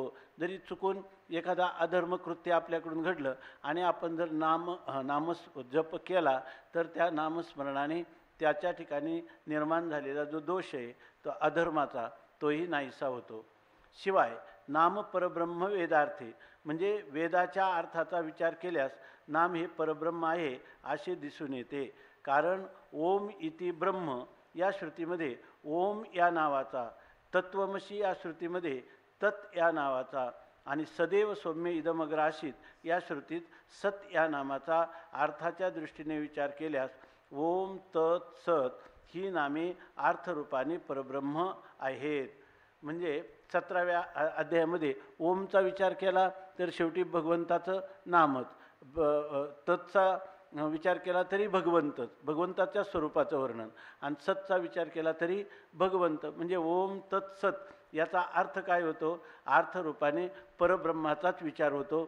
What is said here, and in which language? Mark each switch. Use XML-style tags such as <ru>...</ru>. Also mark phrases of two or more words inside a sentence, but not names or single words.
<mr>जरी चुकून एखादा अधर्म कृत्य आपल्याकडून घडलं आणि आपण जर जप केला तर त्या नामस्मरणाने त्याच्या ठिकाणी निर्माण झालेला जो दोष आहे तो अधर्माचा तोही नाहीसा होतो. शिवाय</mr> <sa>नाम परब्रह्म वेदार्थे</sa> <mr>म्हणजे वेदाच्या अर्थाचा विचार केल्यास नाम हे परब्रह्म आहे असे दिसून येते. कारण</mr> <sa>ओम इति ब्रह्म</sa> <mr>या श्रुतीमध्ये ओम या नावाचा, तत्वमसी या श्रुतीमध्ये तत् या नावाचा आणि</mr> <sa>सदैव सौम्य इदमग्र आसीत</sa> <mr>या श्रुतीत सत या नामाचा अर्थाच्या दृष्टीने विचार केल्यास</mr> <sa>ओम तत् सत</sa> <mr>ही नामे अर्थरूपाने परब्रह्म आहेत. म्हणजे 17व्या अध्यायामध्ये ओमचा विचार केला तर शेवटी भगवंताचं नामच, तत्चा विचार केला तरी भगवंताच्या स्वरूपाचं वर्णन, आणि सतचा विचार केला तरी भगवंत. म्हणजे</mr> <sa>ओम तत्सत</sa> <mr>याचा अर्थ काय होतो, अर्थरूपाने परब्रह्माचाच विचार होतो.</mr>